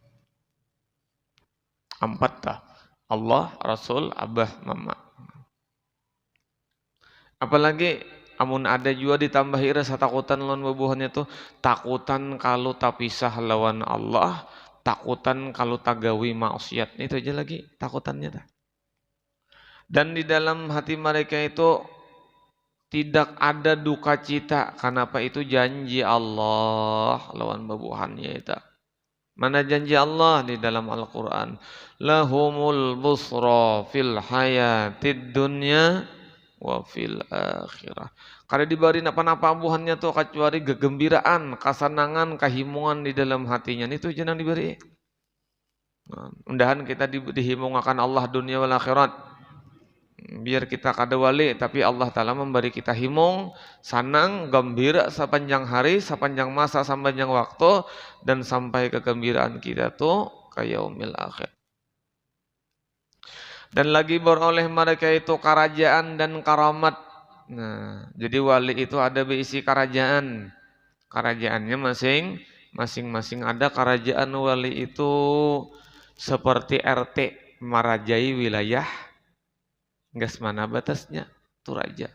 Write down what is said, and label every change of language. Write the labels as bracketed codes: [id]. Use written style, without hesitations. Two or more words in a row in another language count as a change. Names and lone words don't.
[id] 4 dah. Allah, Rasul, abah, mama. [bjn] Apalagi amun ada juga ditambahi rasa takutan lawan bubuhannya tuh, takutan kalau tak pisah lawan Allah, takutan kalau tak gawi maksiat. Itu aja lagi takutannya dah. [id] Dan di dalam hati mereka itu tidak ada duka cita. Kenapa? [bjn] Itu janji Allah lawan bubuhannya itu. [id] Mana janji Allah di dalam Al-Quran? [ar] لهم البشرى في الحياة الدنيا وفي الآخرة. [bjn] Kada diberi apa-apa buhannya tuh kecuali kegembiraan, kesenangan, kehimungan di dalam hatinya. [id] Itu jangan diberi. [bjn] Nah, mudahan kita dihimungakan Allah dunia wal akhirat. Biar kita kada wali, tapi Allah Ta'ala memberi kita himung, sanang, [id] gembira sepanjang hari, sepanjang masa, sepanjang waktu, dan sampai kegembiraan kita tuh ke [ar] يوم الآخر. [id] Dan lagi beroleh mereka itu kerajaan dan karamat. Nah, jadi wali itu ada berisi kerajaan. Kerajaannya masing-masing ada kerajaan wali itu seperti RT, merajai wilayah. Gas mana batasnya tuh raja.